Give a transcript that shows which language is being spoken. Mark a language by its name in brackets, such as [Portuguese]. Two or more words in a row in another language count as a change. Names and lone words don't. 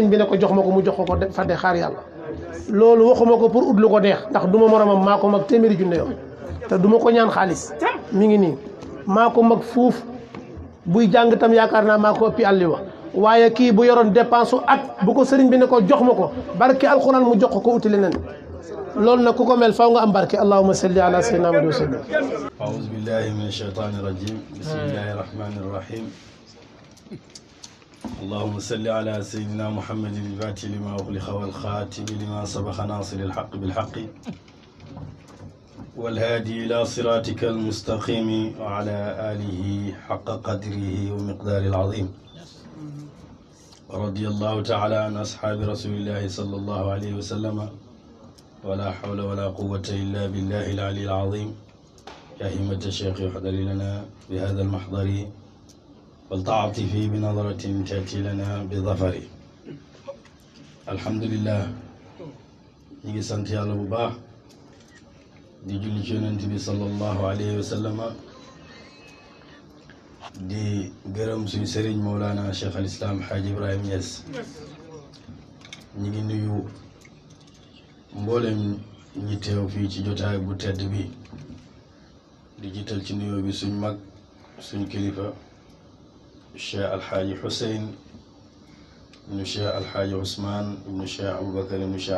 [Wolof] bi ne ko jox ma ko mu jox ko fadde xaar yàlla loolu waxuma ko pour ut lu ko neex ndax du ma moromam maa ko mag téeméeri junne yoon te du ma ko ñaan xaalis mi ngi nii maa ko mag fuuf buy jàng tam yaakaar naa maa ko ëppi àlli wa waaye kii bu yoroon dépense u at bu ko sëriñ bi ne ko jox ma ko barke alxuraan mu jox ko uti leneen loolu nag ku ko mel faw nga am barke [Arabic] اللهم صل على سيدنا محمد وسلم أعوذ بالله من الشيطان الرجيم بسم الله الرحمن الرحيم اللهم صل على سيدنا محمد الفاتح لما أغلق والخاتم لما سبق ناصر الحق بالحق والهادي إلى صراطك المستقيم وعلى آله حق قدره ومقدار العظيم ورضي الله تعالى عن أصحاب رسول الله صلى الله عليه وسلم ولا حول ولا قوة إلا بالله العلي العظيم يا همة الشيخ احضر لنا بهذا المحضر والتعاطفي بنظرة تأتي لنا بظفر الحمد لله [Wolof] نيجي سانت يالله بو باخ دي جولي ci Yonent bi [Arabic] صلى الله عليه وسلم [Wolof] di gërëm suñu sëriñ Mawlana Cheikh al Islam Hadji Ibrahim Niass ñi ngi nuyu mboolem ñi teew fii ci jotaay bu tedd bi di jiital ci nuyoo bi suñ mag suñ kilifa Cheikh Alxaaji Xuseyn ibnu Cheikh Alxaaji Ousmane ibnu Cheikh Aboubacar ibnu Cheikh